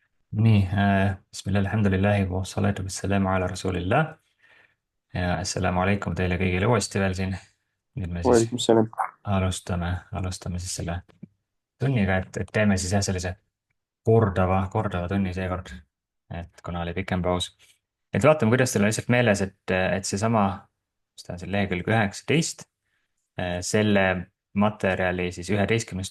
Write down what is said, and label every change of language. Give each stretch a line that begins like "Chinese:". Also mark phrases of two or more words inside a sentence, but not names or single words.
Estonian: nii,
Arabic: بسم الله، الحمد لله والصلاة والسلام على رسول الله ja السلام عليكم
Estonian: teile kõigile uuesti veel siin. Nüüd me siis
Arabic: وعليكم السلام.
Estonian: alustame siis selle tunniga, et teeme siis jah, sellise kordava tunni seekord, et kuna oli pikem paus. Et vaatame, kuidas teil on lihtsalt meeles, et seesama, mis ta on siin lehekülg 19, selle materjali siis 11.